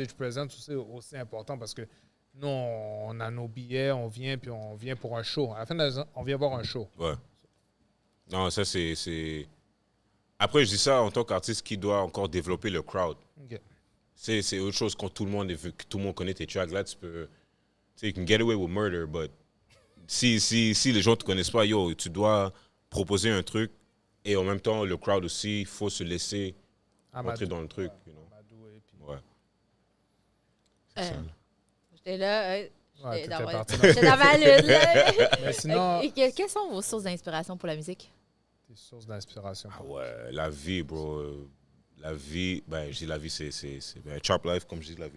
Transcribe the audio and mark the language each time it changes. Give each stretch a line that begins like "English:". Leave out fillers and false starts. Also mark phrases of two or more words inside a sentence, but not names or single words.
English: stage presence
French: aussi important parce que nous, on a nos billets, on vient, puis on vient pour un show. À la fin de la saison, on vient voir un show. Ouais. Non, ça, c'est... Après, je dis ça en tant qu'artiste qui doit encore développer le crowd. OK. C'est autre chose quand tout le monde connaît tes tracks. Là, tu peux... Tu sais,
English: you can get away with murder,
French: but si les gens te connaissent pas, yo, tu dois proposer un truc et en même temps, le crowd aussi, il faut se laisser rentrer dans le truc.
English: You know?
French: Amadoué, puis- Ouais. C'est ça. J'étais là. Ouais, J'étais t'étais dans, parti j'étais dans ma lune. Là. Mais sinon, Quelles sont vos sources d'inspiration pour la musique? tes sources d'inspiration. Ah ouais, la vie, bro. La vie, ben, je dis la vie, c'est ben,
English: Chop Life,
French: comme je dis la vie.